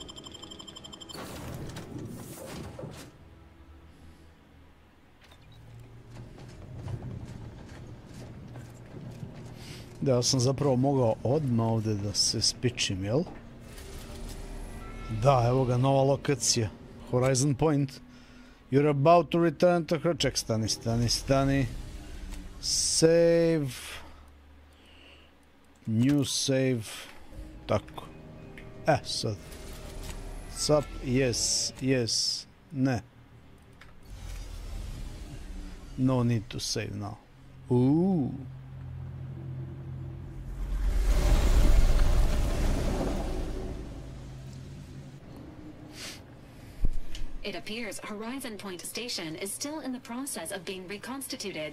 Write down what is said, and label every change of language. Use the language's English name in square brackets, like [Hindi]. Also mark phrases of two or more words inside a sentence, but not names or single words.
[Bosnian] Da, ja sam zapravo mogao odmah ovdje da se spičim, jel? Da, evo ga, nova lokacija. Horizon Point. [English] You're about to return to KRAJ. [Bosnian] Ček, stani. Save. [English] New save. Tako. [Bosnian] Sad. [English] Sup, yes. Ne. No need to save now. Ooh. It appears Horizon Point Station is still in the process of being reconstituted.